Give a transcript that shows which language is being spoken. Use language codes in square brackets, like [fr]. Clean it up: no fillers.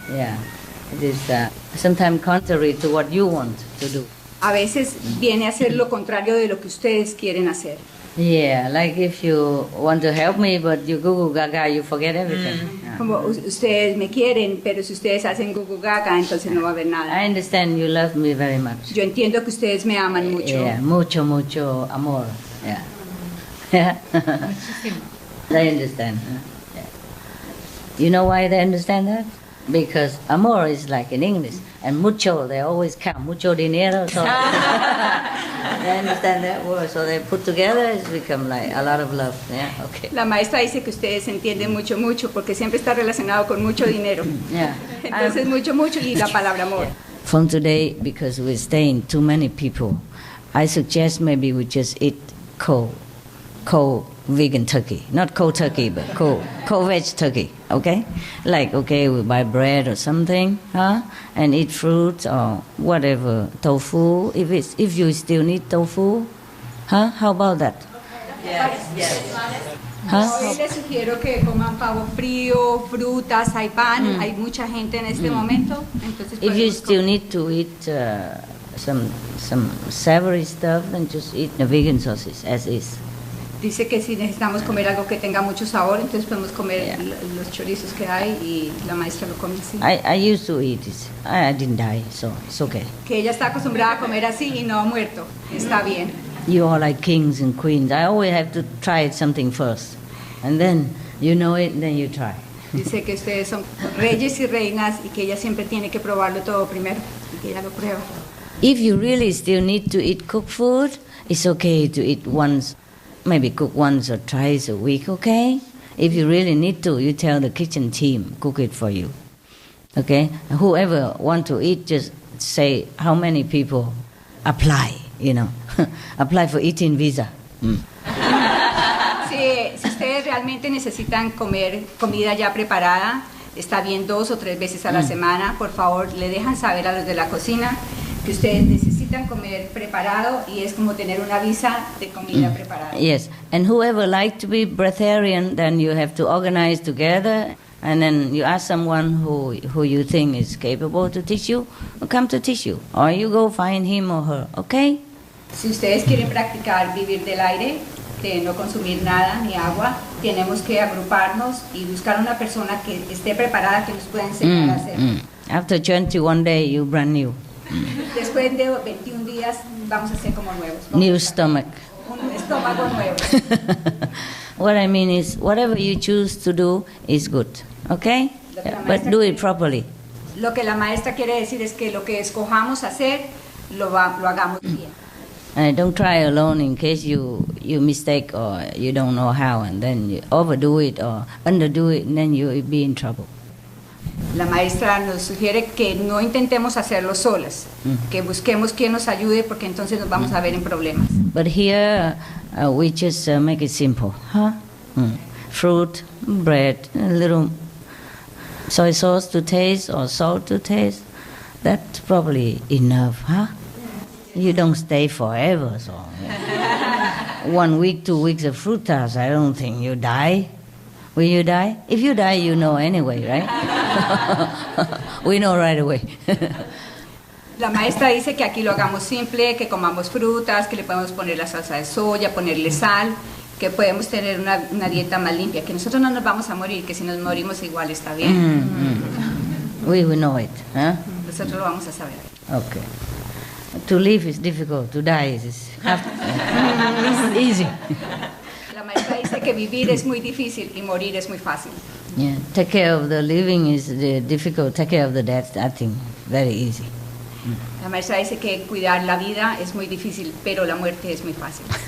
[en] Yeah, it is sometimes contrary to what you want to do. [es] A veces viene a ser lo contrario de lo que ustedes quieren hacer. [en] Yeah, like if you want to help me, but you Goo Goo Gaga, you forget everything. Yeah. [es] como ustedes me quieren, pero si ustedes hacen gugu gaga, entonces no va a haber nada. [en] I understand you love me very much. [es] Yo entiendo que ustedes me aman mucho. [en] Yeah, [es] mucho, mucho amor. [en] Yeah. Yeah. They understand. Huh? Yeah. You know why they understand that? Because amor is like in English, and mucho, they always count, [es] mucho dinero, [en] so they understand that word, so they put together, it's become like a lot of love, yeah, okay. [es] La maestra dice que ustedes entienden mucho, mucho, porque siempre está relacionado con mucho dinero. [en] Yeah. [es] Entonces, mucho, mucho, y la palabra amor. [en] From today, because we're staying too many people, I suggest maybe we just eat cold vegan turkey, not cold turkey, but cold veg turkey, okay? Like, okay, we buy bread or something, huh? And eat fruits or whatever, tofu, if you still need tofu, huh? How about that? Yes. Huh? [es] Hoy les sugiero que coman pavo frío, frutas, hay pan, hay mucha gente en este momento, entonces [en] If you [es] podemos [en] still need to eat some savory stuff, then just eat the vegan sausage as is. [es] Dice que si necesitamos comer algo que tenga mucho sabor, entonces podemos comer los chorizos que hay y la maestra lo come así. [en] I used to eat it. I didn't die, so it's okay. [es] Que ella está acostumbrada a comer así y no ha muerto. Está bien. [en] You are like kings and queens. I always have to try something first. And then you know it, then you try. [es] Dice que ustedes son reyes y reinas y que ella siempre tiene que probarlo todo primero y que ella lo prueba. [en] If you really still need to eat cooked food, it's okay to eat once, maybe cook once or twice a week, okay? If you really need to, you tell the kitchen team, cook it for you. Okay? Whoever want to eat, just say how many people apply, you know. Apply for eating visa. [es] Si ustedes realmente necesitan comer comida ya preparada, está bien 2 o 3 veces a la semana, por favor, le dejan saber a los de la cocina que ustedes necesitan comer preparado y es como tener una visa de comida preparada. [en] Yes, and whoever like to be breatharian, then you have to organize together, and then you ask someone who you think is capable to teach you, come to teach you, or you go find him or her, okay? [es] Si ustedes quieren practicar vivir del aire, de no consumir nada ni agua, tenemos que agruparnos y buscar una persona que esté preparada, que nos pueda enseñar a hacer. [en] After 21 days, you brand new. [es] Después de 21 días vamos a ser como nuevos. [en] New stomach. [es] Un estómago nuevo. [en] What I mean is, whatever you choose to do is good, okay? But do it properly. [es] Lo que la maestra quiere decir es que lo que escojamos hacer, lo hagamos bien. [en] Don't try alone in case you mistake or you don't know how, and then you overdo it or underdo it, and then you'll be in trouble. [es] La maestra nos sugiere que no intentemos hacerlo solas, que busquemos quien nos ayude porque entonces nos vamos a ver en problemas. [en] But here we just make it simple, huh? Fruit, bread, a little soy sauce to taste or salt to taste. That's probably enough, huh? You don't stay forever, so 1 week, 2 weeks of fruit tarts, I don't think you die. Will you die? If you die, you know anyway, right? We know right away. [es] La maestra dice que aquí lo hagamos simple, que comamos frutas, que le podemos poner la salsa de soya, ponerle sal, que podemos tener una dieta más limpia, que nosotros no nos vamos a morir, que si nos morimos igual está bien. [en] We know it, huh? [es] Nosotros lo vamos a saber. [en] Okay. To live is difficult, to die is easy. [es] La maestra dice que vivir es muy difícil y morir es muy fácil. [en] Yeah, take care of the living is difficult, take care of the death, I think, very easy. [es] La maestra dice que cuidar la vida es muy difícil, pero la muerte es muy fácil.